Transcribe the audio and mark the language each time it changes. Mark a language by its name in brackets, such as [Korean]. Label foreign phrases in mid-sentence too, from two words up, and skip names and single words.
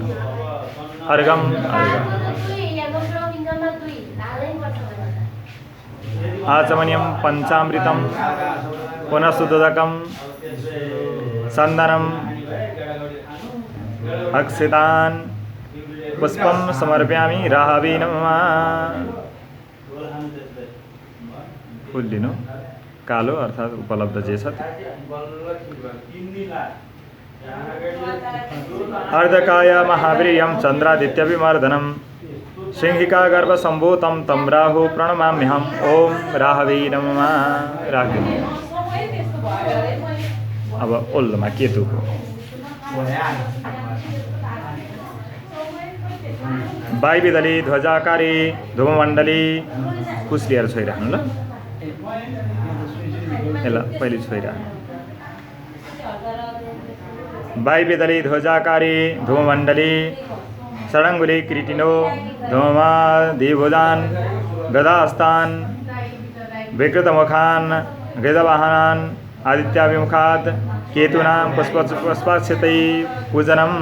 [Sanskrit] अर्घं आचमनीयं पञ्चामृतं पुनः शुद्धोदकं चन्दनं अक्षतान् पुष्पं समर्पयामि। राहवे नमः। [Nepali] फुल लिनु। कालो अर्थात् उपलब्ध जे छ। [Sanskrit] अर्धकाय महावीर्यं चन्द्रादित्यभिमर्दनं सिंहिका गर्भसम्भूतं तं राहु प्रणमाम्यहम्। ओम राहवे नमः राखिदिनु। [Nepali] अब ओल्लोमा केतुको [Sanskrit] वायुवेदली ध्वजाकारी धूममण्डली [Nepali] कुश लिएर छोइराख्नु ल। ल पहिले छोइराख्नु। [Sanskrit] वायुवेदली ध्वजाकारी धूममण्डली षडङ्गुली किरीटिनो धूमादिभुजान् गदास्तान् विकृतमुखान् गजवाहनान् आदित्याभिमुखात् केतूनां पुष्पाक्षतै पूजनम्।